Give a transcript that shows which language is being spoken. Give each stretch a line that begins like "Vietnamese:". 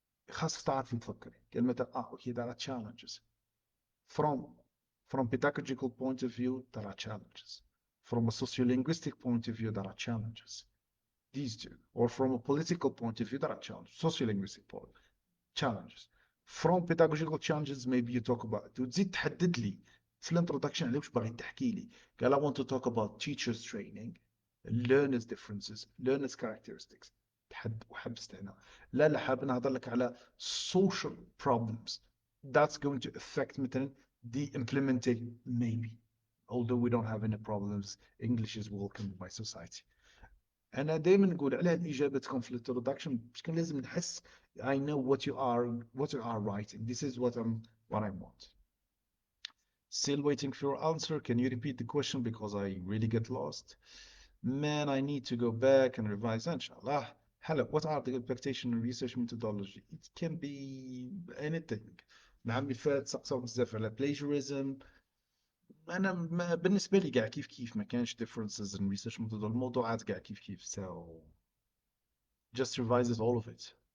Arabic: خاصك تعرفي تفكري كلمة
English: okay, there are challenges from pedagogical point of view, there are challenges. From a sociolinguistic point of view, there are challenges. These two. Or from a political point of view, there are challenges. Sociolinguistic challenges. From pedagogical challenges, maybe you talk about
Arabic: وتزيد تحدد لي في الانترودكشن على وش باغي تحكي لي.
English: قال I want to talk about teachers training, learners differences, learners characteristics.
Arabic: وحبست هنا. لا حاب نهضر لك على
English: social problems that's going to affect مثلا the implementation maybe. Although we don't have any problems, English is welcomed by society.
Arabic: انا دائما نقول على اجابتكم في الانترودكشن مش كان لازم نحس
English: I know what you are writing. This is what I want. Still waiting for your answer. Can you repeat the question because I really get lost? Man, I need to go back and revise. Inshallah. Hello, what are the expectation and research methodology? It can be anything.
Arabic: العام اللي فات سقساو بزاف على plagiarism. انا بالنسبه لي كاع كيف ما كانش
English: differences in research methodology.
Arabic: الموضوعات كاع كيف.
English: So just revise it, all of it.